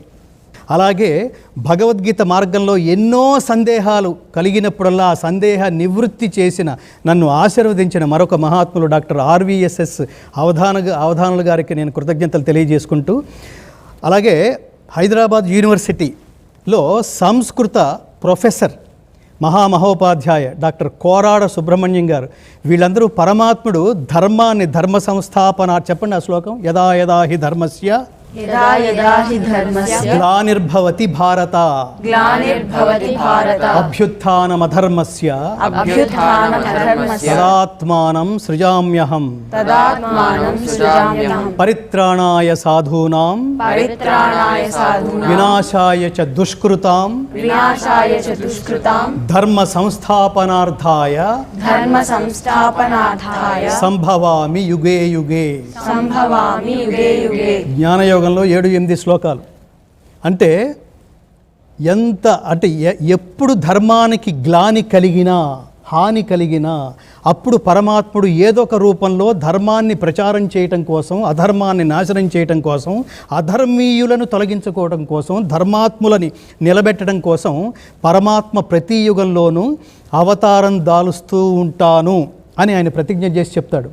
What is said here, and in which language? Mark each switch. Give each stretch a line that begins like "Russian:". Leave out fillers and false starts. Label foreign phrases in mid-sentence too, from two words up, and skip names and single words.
Telugu: అలాగే భగవద్గీత మార్గంలో ఎన్నో సందేహాలు కలిగినప్పుడల్లా ఆ సందేహ నివృత్తి చేసిన, నన్ను ఆశీర్వదించిన మరొక మహాత్ములు డాక్టర్ ఆర్వీఎస్ఎస్ అవధానులు గారికి నేను కృతజ్ఞతలు తెలియజేసుకుంటూ, అలాగే హైదరాబాద్ యూనివర్సిటీలో సంస్కృత ప్రొఫెసర్ మహామహోపాధ్యాయ డాక్టర్ కోరాడ సుబ్రహ్మణ్యం గారు, వీళ్ళందరూ పరమాత్ముడు ధర్మాన్ని, ధర్మ సంస్థాపన, చెప్పండి ఆ శ్లోకం,
Sanskrit: యదా యదా హి ధర్మస్య గ్లానిర్భవతి భారత అభ్యుత్థానమధర్మస్య తదాత్మానం సృజామ్యహం పరిత్రాణాయ సాధూనాం వినాశాయ చ దుష్కృతాం ధర్మ సంస్థాపనార్థాయ సంభవామి యుగే యుగే.
Telugu: జ్ఞానయోగంలో 7-8 శ్లోకాలు. అంటే ఎప్పుడు ధర్మానికి గ్లాని కలిగినా, హాని కలిగినా అప్పుడు పరమాత్ముడు ఏదో ఒక రూపంలో ధర్మాన్ని ప్రచారం చేయటం కోసం, అధర్మాన్ని నాశనం చేయటం కోసం, అధర్మీయులను తొలగించుకోవడం కోసం, ధర్మాత్ములని నిలబెట్టడం కోసం పరమాత్మ ప్రతి యుగంలోనూ అవతారం దాలుస్తూ ఉంటాను అని ఆయన ప్రతిజ్ఞ చేసి చెప్తాడు.